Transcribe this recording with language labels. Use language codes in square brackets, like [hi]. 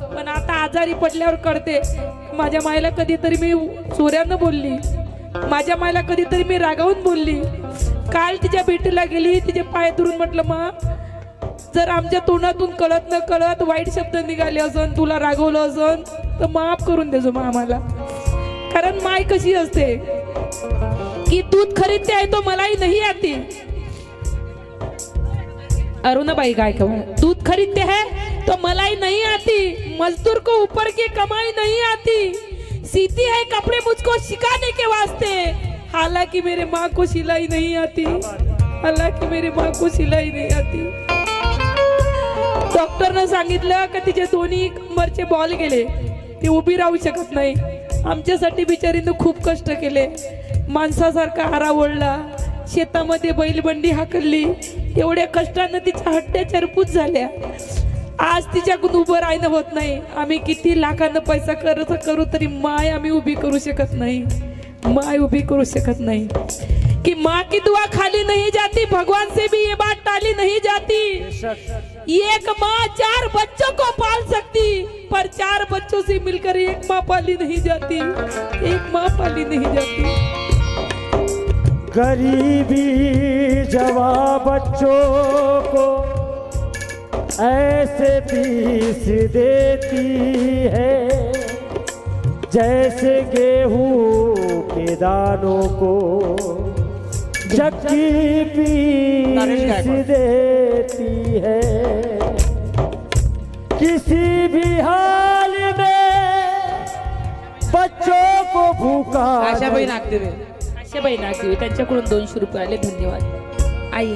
[mr] पण आता आजारी पडल्यावर कळते. माझ्या मायला कधीतरी मी चोऱ्यानं बोलली, माझ्या मायला कधीतरी मी रागावून बोलली. काल तिच्या भेटीला गेली, तिचे पाय धरून म्हटलं मा जर आमच्या तोंडातून कळत न कळत वाईट शब्द निघाले असन, तुला रागवलं असन तर माफ करून देजो मा आम्हाला. कारण माय कशी असते कि [hi] दूध खरीदते है तो मलाई नहीं आती। अरुणाबाई गायकवाड़, दूध खरीदते हैं तो मलाई नहीं आती, मजदूर को ऊपर की कमाई नहीं आती, सीती है कपड़े मुझको सिखाने के वास्ते, हालांकि मेरे माँ को सिलाई नहीं आती, हालांकि मेरे माँ को सिलाई नहीं आती। [mr] डॉक्टरने सांगितलं की तिचे दोन्ही कंबरचे बॉल गेले, ती उभी राहू शकत नाही। आमच्यासाठी बिचारीनं खूप कष्ट केले, माणसासारखा हारा ओढला, शेतामध्ये बैलबंडी हाकलली, एवढ्या कष्टानं तिच्या हड्ड्या चरपूत झाल्या। आज तिच्याकडून उभं राहणं होत नाही। आम्ही किती लाखांना पैसा खर्च करू तरी माय आम्ही उभी करू शकत नाही, माय उभी करू शकत नाही। [hi] कि माँ की दुआ खाली नहीं जाती, भगवान से भी ये बात टाली नहीं जाती। एक माँ 4 बच्चों को पाल सकती, पर 4 बच्चों से मिलकर एक माँ पाली नहीं जाती, एक माँ पाली नहीं जाती। गरीबी जवां बच्चों को ऐसे पीस देती है, जैसे गेहूं के दानों को चक्की पीस देती है। किसी भी हाल में बच्चों को भूखा [mr] आशाबाई नागदेवे त्यांच्याकडून 200 रुपये आले, धन्यवाद आई।